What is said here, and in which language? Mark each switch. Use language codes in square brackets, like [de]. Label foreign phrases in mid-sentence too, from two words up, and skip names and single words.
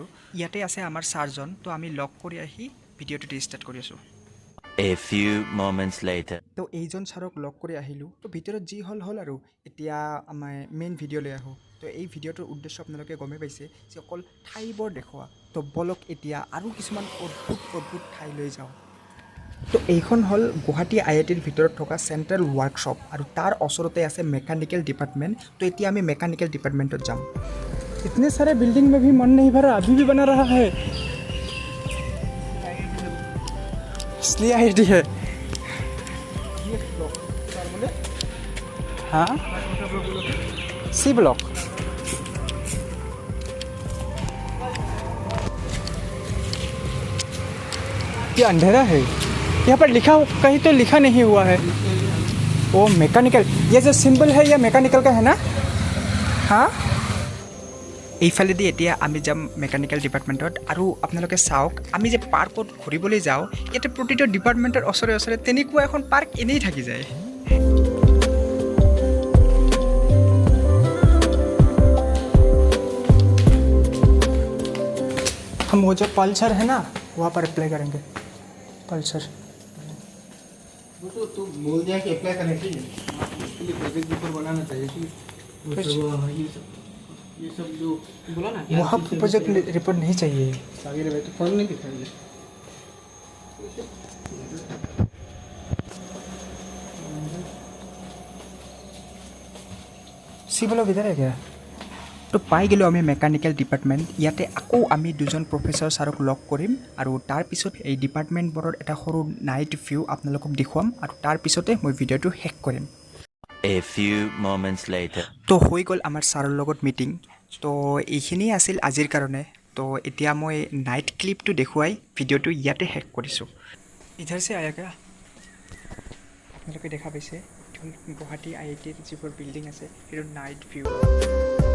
[as] ইয়াতে আছে আমাৰ ছাৰজন। তো আমি লগ কৰি আহি [en] videoটো start [as] কৰি আছোঁ। [en] A few moments later. [as] তো এইজন ছাৰক লগ কৰি আহিলোঁ। তো ভিতৰত যি হ'ল আৰু। এতিয়া আমাৰ [en] main videoলৈ [as] আহোঁ। তো এই ভিডিঅ'টোৰ উদ্দেশ্য আপোনালোকে গমেই পাইছে যে অকল ঠাইবোৰ দেখুওৱা তো বলক এতিয়া আৰু কিছুমান অদ্ভুত ঠাই লৈ যাওঁ তো এইখন হ'ল গুৱাহাটী IITৰ ভিতৰত থকা [en] central workshop [as] আৰু তাৰ ওচৰতে আছে [en] mechanical department [as] তো এতিয়া আমি [en] mechanical departmentত [as] যাম [hi] इतने सारे बिल्डिंग में भी मन नहीं भरा अभी भी बना रहा है इसलिए IIT है हाँ C ब्लॉक ये अंधेरा है यहाँ पर लिखा कहीं तो लिखा नहीं हुआ है वो मैकेनिकल ये जो सिंबल है ये मैकेनिकल का है ना हाँ [as] এইফালেদি এতিয়া আমি যাম [en] mechanical departmentত [as] আৰু আপোনালোকে চাওক আমি যে পাৰ্কত ঘূৰিবলৈ যাওঁ ইয়াতে প্ৰতিটো ডিপাৰ্টমেণ্টৰ ওচৰে ওচৰে তেনেকুৱা এখন পাৰ্ক এনেই থাকি যায় [hi] हम वो जो पल्सर है ना वहाँ पर अप्लाई करेंगे पल्सर तो बोल दिया कि अप्लाई करने के लिए इसके लिए [en] project paper [hi] बनाना चाहिए ये सब जो बोला ना वहाँ पर [en] project report [hi] नहीं चाहिए आगे भाई तो फॉर्म नहीं दिखाइए सी ब्लॉक इधर है क्या [as] তো পাই গ'লোঁ আমি [en] mechanical department [as] ইয়াতে আকৌ আমি দুজন প্ৰফেচাৰ ছাৰক লগ কৰিম আৰু তাৰপিছত এই ডিপাৰ্টমেণ্টবোৰৰ এটা সৰু [en] night view [as] আপোনালোকক দেখুৱাম আৰু তাৰপিছতে মই ভিডিঅ'টো শেষ কৰিম [en] A few moments later. [as] তো হৈ গ'ল আমাৰ ছাৰৰ লগত মিটিং তো এইখিনিয়ে আছিল আজিৰ কাৰণে তো এতিয়া মই [en] night clipটো [as] দেখুৱাই ভিডিঅ'টো ইয়াতে শেষ কৰিছোঁ [hi] इधर से आया का [as] আপোনালোকে দেখা পাইছে গুৱাহাটী IITৰ যিবোৰ বিল্ডিং আছে সেইটো [en] night view